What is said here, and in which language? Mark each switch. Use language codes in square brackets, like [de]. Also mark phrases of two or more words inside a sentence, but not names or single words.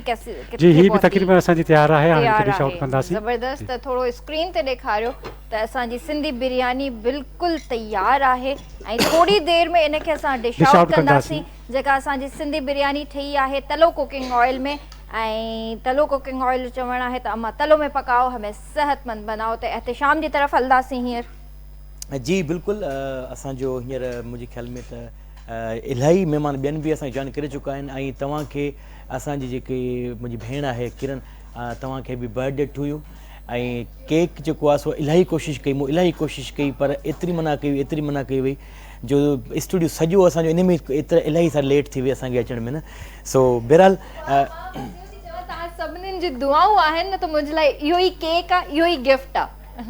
[sd] जी हीअ बि तक़रीबन असांजी तयारु आहे, हाणे [en] dish out [sd] कंदासीं। ज़बरदस्त। त थोरो स्क्रीन ते ॾेखारियो त असांजी सिंधी बिरयानी बिल्कुलु तयारु आहे ऐं थोरी देरि में इनखे असां [en] dish out [sd] कंदासीं। जेका असांजी सिंधी बिरयानी ठही आहे तलो [en] cooking oil [sd] में, ऐं तलो [en] cooking oil [sd] चवणु आहे त [ur] اماں ٹلو میں پکاؤ، ہمیں صحت مند بناؤ. [sd] त एहतिशाम जी तरफ़ हलंदासीं हींअर। जी बिल्कुलु, असांजो हींअर मुंहिंजे ख़्याल में त इलाही महिमान ॿियनि बि असांखे जॉइन करे चुका आहिनि। ऐं तव्हांखे असांजी जेकी मुंहिंजी भेण आहे किरण, तव्हांखे बि [en] birthday to you. [sd] ऐं केक जेको आहे सो इलाही कोशिशि कई, मूं इलाही कोशिशि कई, पर एतिरी मना कई वई जो स्टूडियो सॼो असांजो इन में इलाही सारा लेट थी वई असांखे अचण में न। सो बहरहाल तव्हां सभिनीनि जी दुआऊं आहिनि न, त मुंहिंजे लाइ इहो ई केक आहे, इहो ई गिफ्ट आहे।